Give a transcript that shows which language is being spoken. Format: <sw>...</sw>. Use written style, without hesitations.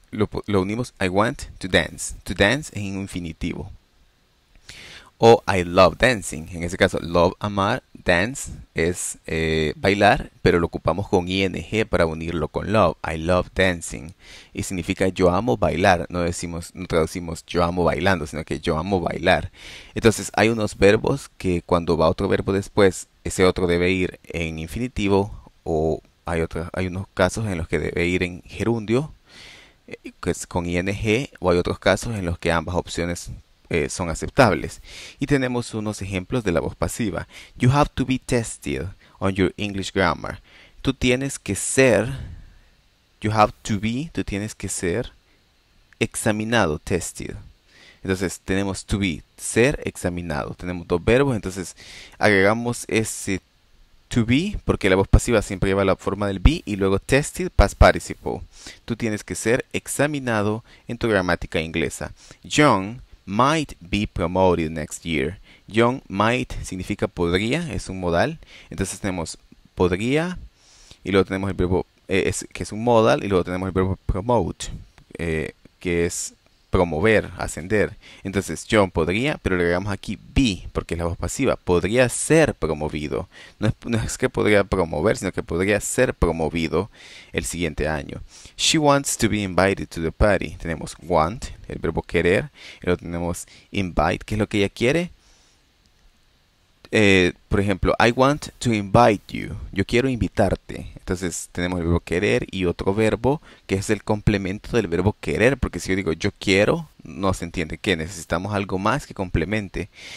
<es>lo unimos</es> <en>I want to dance. To dance</en> <es>es en infinitivo. O</es> <en>I love dancing.</en> <es>En ese caso, love, amar, dance es bailar, pero lo ocupamos con ing para unirlo con love.</es> <en>I love dancing.</en> <es>Y significa yo amo bailar. No traducimos yo amo bailando, sino que yo amo bailar. Entonces hay unos verbos que cuando va otro verbo después, ese otro debe ir en infinitivo, o hay unos casos en los que debe ir en gerundio, que es con ing, o hay otros casos en los que ambas opciones son aceptables. Y tenemos unos ejemplos de la voz pasiva.</es> <en>You have to be tested on your English grammar.</en> <es>Tú tienes que ser, tú tienes que ser examinado, tested. Entonces tenemos to be, ser examinado. Tenemos dos verbos, entonces agregamos ese to be, porque la voz pasiva siempre lleva la forma del be, y luego tested,</es> <en>past participle.</en> <es>Tú tienes que ser examinado en tu gramática inglesa.</es> <en>John might be promoted next year. John might</en> <es>significa podría, es un modal. Entonces tenemos podría, y luego tenemos el verbo que es un modal, y luego tenemos el verbo promote, que es promover, ascender. Entonces John podría, pero le agregamos aquí be, porque es la voz pasiva. Podría ser promovido. No es que podría promover, sino que podría ser promovido el siguiente año.</es> <en>She wants to be invited to the party.</en> <es>Tenemos want, el verbo querer. Y luego tenemos invite, que es lo que ella quiere. Por ejemplo,</es> <en>I want to invite you.</en> <es>Yo quiero invitarte. Entonces tenemos el verbo querer y otro verbo que es el complemento del verbo querer, porque si yo digo yo quiero, no se entiende que necesitamos algo más que complemente.</es>